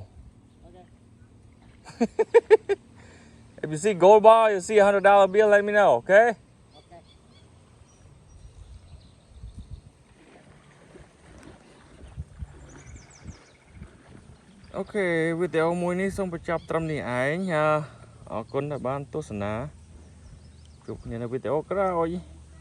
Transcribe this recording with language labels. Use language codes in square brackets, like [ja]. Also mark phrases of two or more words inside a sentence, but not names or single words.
[en] Okay. If you see gold bar, you see $100 bill, let me know, okay? Okay. Ok, video [km] មួយនេះសូមបញ្ចប់ត្រឹមនេះឯងអរគុណដែលបានទស្សនាជួបគ្នានៅវីដេអូក្រោយ